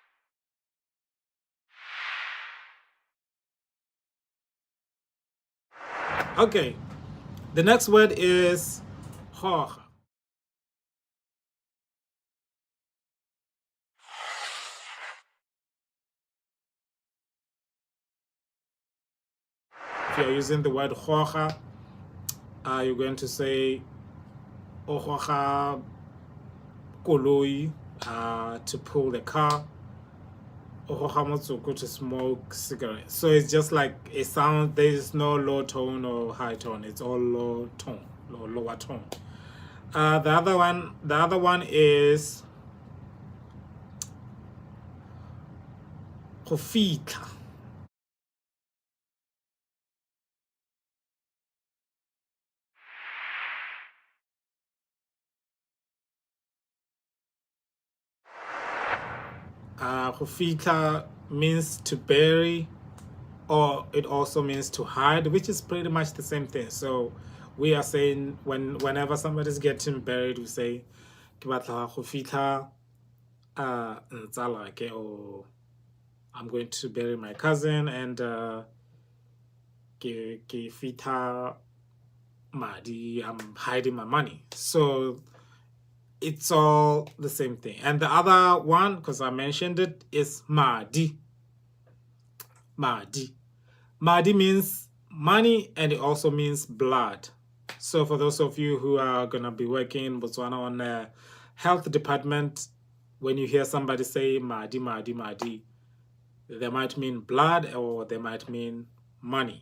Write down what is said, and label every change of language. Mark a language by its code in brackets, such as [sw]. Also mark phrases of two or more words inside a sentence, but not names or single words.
[en] Okay, the next word is hoja. If you're using the word hoja, you're going to say [tn] hoja koloi, [en] to pull the car, [tn] hoja motsoko, [en] to smoke cigarettes. So it's just like a sound. There is no low tone or high tone. It's all low tone, lower tone. The other one is [tn] go fitlha. Go fitlha [en] means to bury, or it also means to hide, which is pretty much the same thing. So we are saying whenever somebody's getting buried, we say [tn] ke batla go fitlha ntsala ke, [en] or I'm going to bury my cousin, and [tn] ke fitlha madi, [en] I'm hiding my money. So it's all the same thing. And the other one, because I mentioned it, is madi. Madi. Madi means money, and it also means blood. So for those of you who are going to be working in Botswana on the health department, when you hear somebody say [tn] madi, madi, madi, [en] they might mean blood or they might mean money.